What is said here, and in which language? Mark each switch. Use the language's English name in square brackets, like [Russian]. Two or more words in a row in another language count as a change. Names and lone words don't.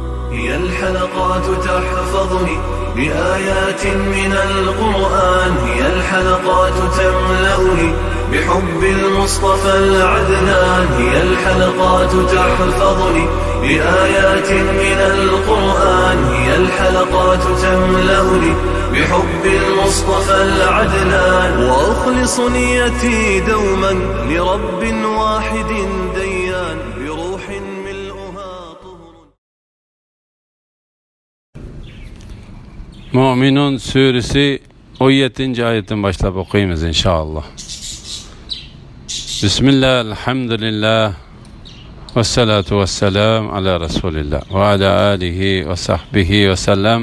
[Arabic] هي الحلقات تحفظني بآيات من القرآن، هي الحلقات تملأني بحب المصطفى العدنان، هي الحلقات تحفظني بآيات من القرآن، هي الحلقات تملأني بحب المصطفى العدنان، وأخلص نيتي دوما لرب واحد ديان بروح ملؤها طهر. [Turkish] Müminun suresi 17. ayetten başlayıp okuyayım inşallah. [Arabic] بسم الله، الحمد لله، والصلاة والسلام على رسول الله وعلى آله وصحبه وسلم.